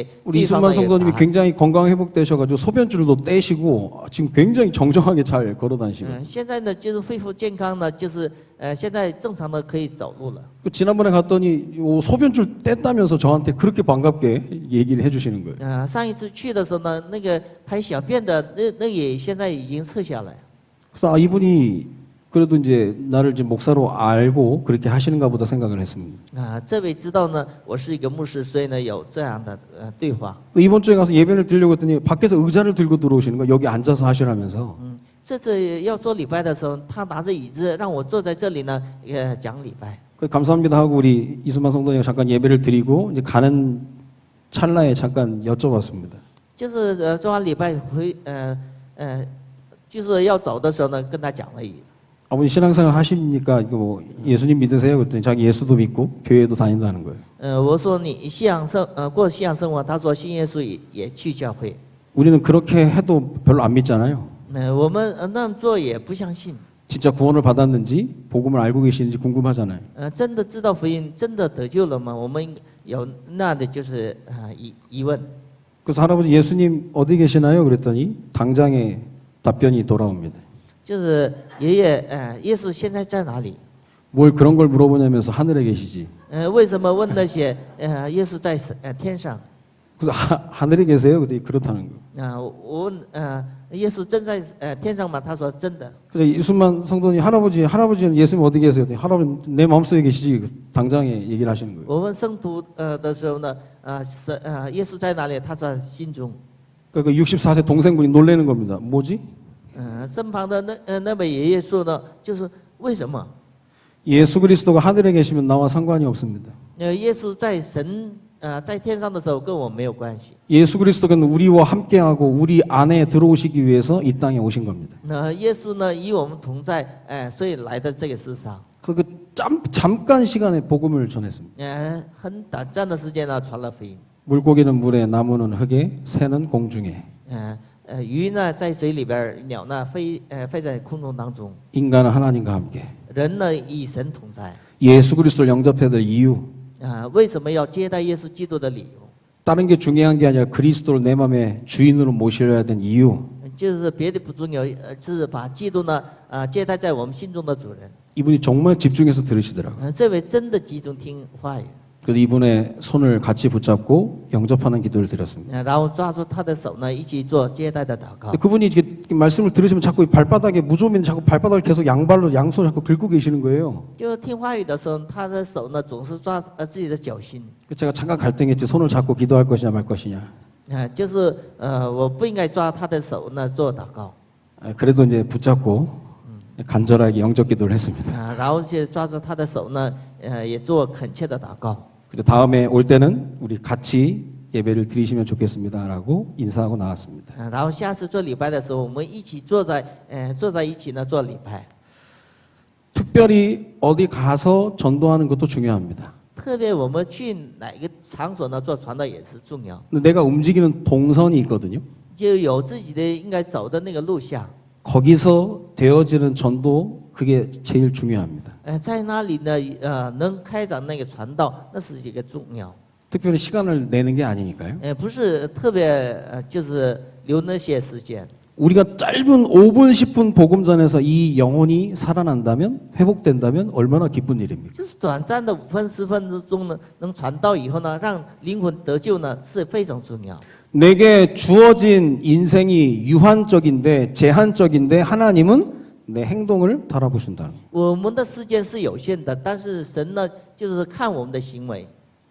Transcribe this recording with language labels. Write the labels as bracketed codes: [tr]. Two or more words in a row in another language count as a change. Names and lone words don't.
[ko] 우리 [zh] 对方的 [ko] 이순만 [zh] 一个 [ko] 성도님이 [zh] 答案。 [ko] 굉장히 건강 회복되셔가지고 소변줄도 떼시고 지금 굉장히 정정하게 잘 걸어다니시고. [zh] 现在呢就是恢复健康呢，就是现在正常的可以走路了。 [ko] 그 지난번에 갔더니 소변줄 뗐다면서 저한테 그렇게 반갑게 얘기를 해주시는 거예요. [zh] 上一次去的时候呢，那个排小便的那也现在已经撤下来。 [ko] 그래서 이분이 그래도 이제 나를 이제 목사로 알고 그렇게 하시는가 보다 생각을 했습니다. [zh] 这位知道呢，我是一个牧师，所以呢有这样的对话。 [ko] 이번 주에 가서 예배를 드리려고 했더니 밖에서 의자를 들고 들어오시는 거예요. 여기 앉아서 하시라면서. [zh] 这次要做礼拜的时候，他拿着椅子让我坐在这里呢，讲礼拜。 [ko] 감사합니다 하고 우리 이수만 성도님 잠깐 예배를 드리고 이제 가는 찰나에 잠깐 여쭤봤습니다. [zh] 就是做完礼拜就是要走的时候呢，跟他讲了一。 [ko] 아버님 신앙생활 하십니까? 이거 뭐 예수님 믿으세요? 그랬더니 자기 예수도 믿고 교회도 다닌다는 거예요. [zh] 我说你过信仰生活，他说信耶稣也去教会。 [ko] 우리는 그렇게 해도 별로 안 믿잖아요. [zh] 我们那么做也不相信。 [ko] 진짜 구원을 받았는지 복음을 알고 계시는지 궁금하잖아요. [zh] 真的知道福音，真的得救了吗？我们有那样的就是疑问。 [ko] 그래서 할아버지 예수님 어디 계시나요? 그랬더니 당장에 답변이 돌아옵니다. [zh] 就是爷爷，耶稣现在在哪里？ [ko] 뭘 그런 걸 물어보냐면서 하늘에 계시지. [zh] 为什么问那些？耶稣在天上。 [ko] 그래서 하늘에 계세요? 그랬더니 그렇다는 거예요. [zh] 我问耶稣真在天上吗？他说真的。 [ko] 그래서 이순만 성도님 할아버지는 예수님 어디 계세요? 그랬더니 할아버지 내 마음속에 계시지. 당장에 얘기를 하시는 거예요. [zh] 我问圣徒的时候呢，耶稣在哪里？他在心中。 [ko] 그러니까 64세 동생분이 놀라는 겁니다. 뭐지? [zh] 身旁的那位爷爷说呢，就是为什么？ [ko] 예수 그리스도가 하늘에 계시면 나와 상관이 없습니다. [zh] 耶稣在在天上的时候跟我没有关系。 [ko] 예수 그리스도는 우리와 함께하고 우리 안에 들어오시기 위해서 이 땅에 오신 겁니다. [zh] 耶稣呢与我们同在，所以来到这个世上。 [ko] 그 잠깐 시간에 복음을 전했습니다. [zh] 很短暂的时间呢传了福音。 [ko] 물고기는 물에, 나무는 흙에, 새는 공중에. [zh] 鱼呢在水里边，鸟呢飞在空中当中。 [ko] 인간은 하나님과 함께. [zh] 人呢与神同在。 [ko] 예수 그리스도를 영접해야 될 이유. [zh] 为什么要接待耶稣基督的理由？ [ko] 다른 게 중요한 게 아니라 그리스도를 내 마음의 주인으로 모셔야 된 이유. [zh] 就是别的不重要，是把基督呢接待在我们心中的主人。 [ko] 이분이 정말 집중해서 들으시더라고요. [zh] 这位真的集中听话语。 [ko] 그래서 이분의 손을 같이 붙잡고 영접하는 기도를 드렸습니다. [zh] 然后抓住他的手呢，一起做接待的祷告。 [ko] 근데 그분이 이렇게 말씀을 들으시면 자꾸 발바닥에 무좀인데 자꾸 발바닥을 계속 양발로 양손 자꾸 긁고 계시는 거예요. [zh] 就听话语的时候，他的手呢总是抓自己的脚心。 [ko] 제가 잠깐 갈등했지. 손을 잡고 기도할 것이냐 말 것이냐. [zh] 就是我不应该抓他的手呢做祷告。 [ko] 그래도 이제 붙잡고 간절하게 영접 기도를 했습니다. [zh] 然后就抓住他的手呢，也做恳切的祷告。 [ko] 근데 다음에 올 때는 우리 같이 예배를 드리시면 좋겠습니다라고 인사하고 나왔습니다. [zh] 然后下次做礼拜的时候，我们一起坐在一起呢做礼拜。 [ko] 특별히 어디 가서 전도하는 것도 중요합니다. [zh] 特别我们去哪个场所呢做传道也是重要， [ko] 근데 내가 움직이는 동선이 있거든요. [zh] 就有自己的应该走的那个路向。 [ko] 거기서 되어지는 전도 그게 제일 중요합니다. [zh] 在那里呢，能开展那个传道，那是一个重要。 [ko] 특별히 시간을 내는 게 아니니까요. [zh] 不是特别就是留那些时间。 [ko] 우리가 짧은 5분, 10분 복음 전에서 이 영혼이 살아난다면 회복된다면 얼마나 기쁜 일입니까? [zh] 就是短暂的5分10分钟呢，能传道以后呢，让灵魂得救呢，是非常重要。 [ko] 내게 주어진 인생이 유한적인데 제한적인데 하나님은 내 행동을 달아보신다. [zh] 我们的时间是有限的，但是神呢，就是看我们的行为。